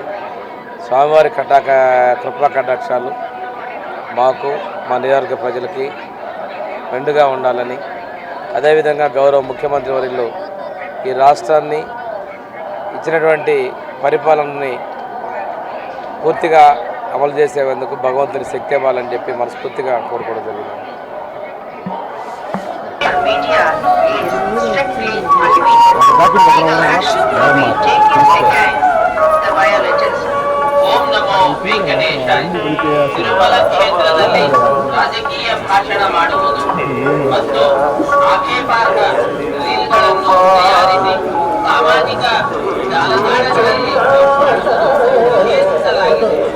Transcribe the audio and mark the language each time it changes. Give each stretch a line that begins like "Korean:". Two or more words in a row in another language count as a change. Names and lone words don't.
Telugu: స్వామివారి కృపా కటాక్షాలు మాకు, మా నియోజకవర్గ ప్రజలకి మెండుగా ఉండాలని, అదేవిధంగా గౌరవ ముఖ్యమంత్రి వర్యులు ఈ రాష్ట్రాన్ని ఇచ్చినటువంటి పరిపాలనని పూర్తిగా అమలు చేసేందుకు భగవంతుని శక్తి ఇవ్వాలని చెప్పి మనస్ఫూర్తిగా కోరుకోవడం జరిగింది.
Sanskrit: ಓಂ ನಮೋ ವೆಂಕಟೇಶಾಯ.
Kannada: ತಿರುಮಲ ಕ್ಷೇತ್ರದಲ್ಲಿ ರಾಜಕೀಯ ಭಾಷಣ ಮಾಡುವುದು ಮತ್ತು ಆಕ್ಷೇಪಾರ್ಹ ರೀಲ್ಗಳನ್ನು ತಯಾರಿಸಿ ಸಾಮಾಜಿಕ ಜಾಲತಾಣಗಳಲ್ಲಿ ನಿಷೇಧಿಸಲಾಗಿದೆ.